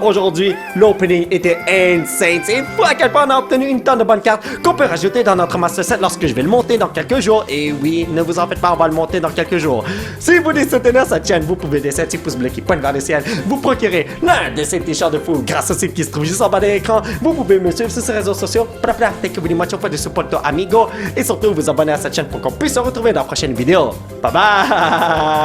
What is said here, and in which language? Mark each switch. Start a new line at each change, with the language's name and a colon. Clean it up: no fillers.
French: Aujourd'hui, l'opening était insane. C'est fou à quel point on a obtenu une tonne de bonnes cartes qu'on peut rajouter dans notre Master Set lorsque je vais le monter dans quelques jours. Et oui, ne vous en faites pas, on va le monter dans quelques jours. Si vous voulez soutenir cette chaîne, vous pouvez laisser un petit pouce bleu qui pointe vers le ciel. Vous procurez l'un de ces t-shirts de fou grâce au site qui se trouve juste en bas de l'écran. Vous pouvez me suivre sur ces réseaux sociaux.
English: Thank you very much for the support, amigo.
French: Et surtout, vous abonner à cette chaîne pour qu'on puisse se retrouver dans la prochaine vidéo. Bye bye!